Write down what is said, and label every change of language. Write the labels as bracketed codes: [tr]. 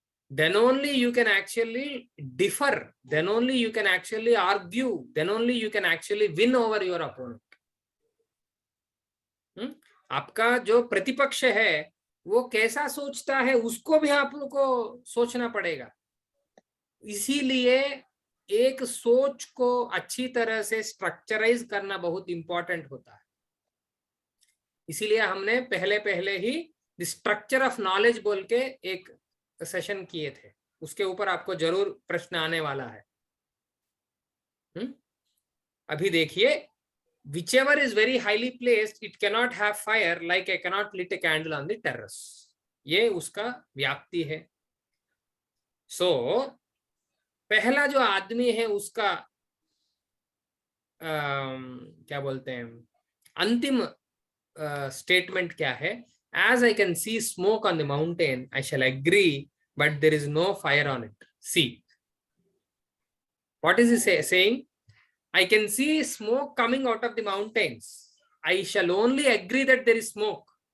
[en] Then only you can actually differ, then only you can actually argue, then only you can actually win over your opponent. [hi] आपका जो प्रतिपक्ष है वो कैसा सोचता है उसको भी आपको सोचना पड़ेगा। इसीलिए एक सोच को अच्छी तरह से स्ट्रक्चराइज करना बहुत इंपॉर्टेंट होता है। इसीलिए हमने पहले ही [en] the structure of knowledge [hi] बोल के एक सेशन किए थे, उसके ऊपर आपको जरूर प्रश्न आने वाला है। अभी देखिए, [en] whichever is very highly placed it cannot have fire like I cannot lit a candle on the terrace, [hi] ये उसका व्याप्ति है। सो पहला जो आदमी है उसका क्या बोलते हैं, अंतिम स्टेटमेंट क्या है? [en] As I can see smoke on the mountain, I shall agree, but there is no fire on it. See, what is he saying? I can see smoke coming out of the mountains. I shall only agree that there is smoke.